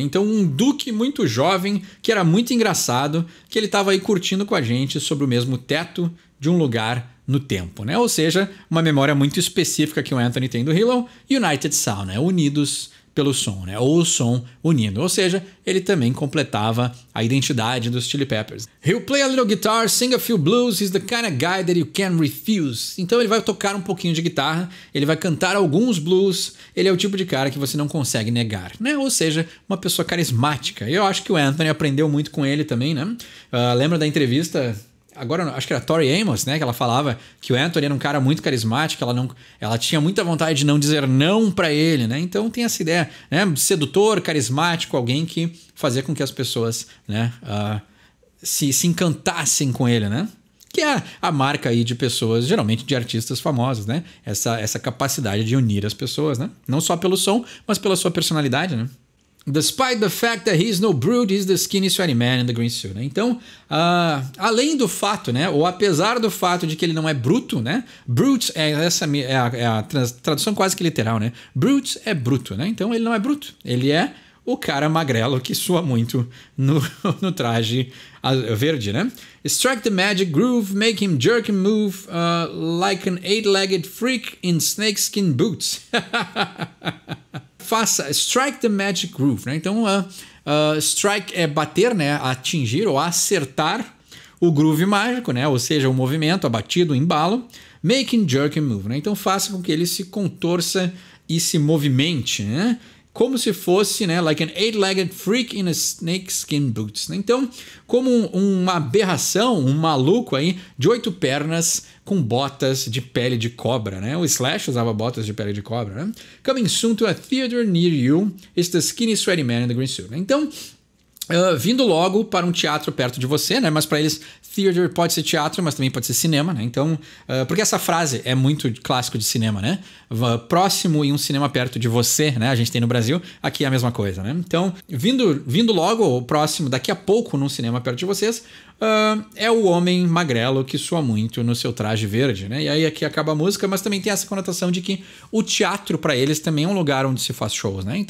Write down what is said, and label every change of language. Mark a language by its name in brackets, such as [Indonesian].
[Portuguese] Então um duque muito jovem, que era muito engraçado, que ele estava aí curtindo com a gente sobre o mesmo teto de um lugar no tempo, né? Ou seja, uma memória muito específica que o Anthony tem do Hilo, United Sound, né? Unidos pelo som, né? Ou o som unindo. Ou seja, ele também completava a identidade dos Chili Peppers. [English] He'll play a little guitar, sing a few blues, he's the kind of guy that you can't refuse. [Portuguese] Então ele vai tocar um pouquinho de guitarra, ele vai cantar alguns blues, ele é o tipo de cara que você não consegue negar, né? Ou seja, uma pessoa carismática. E eu acho que o Anthony aprendeu muito com ele também, né? Lembra da entrevista... Agora, acho que era a Tori Amos, né? Que ela falava que o Anthony era um cara muito carismático, ela tinha muita vontade de não dizer não pra ele, né? Então tem essa ideia, né? Sedutor, carismático, alguém que fazia com que as pessoas, né, se encantassem com ele, né? Que é a marca aí de pessoas, geralmente de artistas famosos, né? Essa capacidade de unir as pessoas, né? Não só pelo som, mas pela sua personalidade, né? [English] Despite the fact that he's no brute, he's the skinny sweaty man in the green suit. [Portuguese] Né? Então, além do fato, né, ou apesar do fato de que ele não é bruto, né? Brute é a tradução quase que literal, né? Brute é bruto, né? Então ele não é bruto. Ele é o cara magrelo que sua muito no traje verde, né? [English] Strike the magic groove, make him jerk and move like an 8-legged freak in snakeskin boots. [Portuguese] Faça [English] strike the magic groove, [Portuguese] né? Então, strike é bater, né? Atingir ou acertar o groove mágico, né? Ou seja, o movimento, a batida, o embalo. [English] Make him jerk and move, né? [Portuguese] Então, faça com que ele se contorça e se movimente, né? Como se fosse, [English] né, like an 8-legged freak in a snakeskin boots. [Portuguese] Então, como uma aberração, um maluco aí de 8 pernas com botas de pele de cobra, né? O Slash usava botas de pele de cobra, né? [English] Coming soon to a theater near you is the skinny sweaty man in the green suit. [Portuguese] Então, vindo logo para um teatro perto de você, né? Mas para eles, theater pode ser teatro, mas também pode ser cinema, né? Então, porque essa frase é muito clássico de cinema, né? Próximo e um cinema perto de você, né? A gente tem no Brasil, aqui é a mesma coisa, né? Então, vindo logo, ou próximo, daqui a pouco, num cinema perto de vocês, é o homem magrelo que sua muito no seu traje verde, né? E aí aqui acaba a música, mas também tem essa conotação de que o teatro para eles também é um lugar onde se faz shows, né?